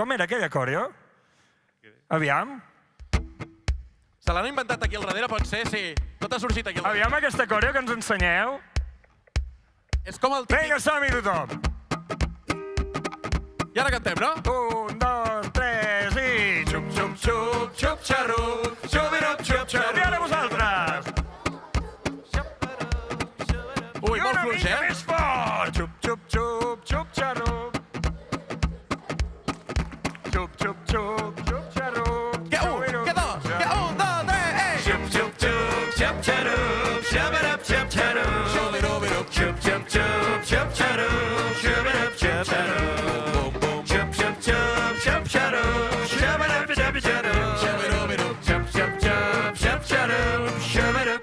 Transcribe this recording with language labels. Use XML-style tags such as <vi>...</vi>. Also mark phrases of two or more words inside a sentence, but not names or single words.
<ca>Com era aquella coreo? Aviam. Se l'han inventat aquí al darrere, pot ser, sí. Tot ha sorgit aquí al darrere. Aviam aquesta coreo que ens ensenyeu. És com el típic... Vinga, som-hi tothom. I ara cantem, no? 1, 2, 3 i... Xup, xup, xup, xup, xarrup, xubirup, xup, xarrup. I ara vosaltres. Ui, molt fluix, I una mica més fort. Xup, xup, xup, xup, xarrup. Xup, xup, xup, xup, xarrup. Que un, que dos, que un, dos, tres, ei! Xup, xup, xup, xup, xarrup, xubirup, xup, xarrup. Xubirubirup, Xup, xup, xup, xup, xarrup, xubirup, xup, xarrup. Xup, xup, xup, xup, xarrup, xubirup, xup, xarrup. xubirubirup, Xup, xup, xup, xup, xarrup, xubirup,</ca>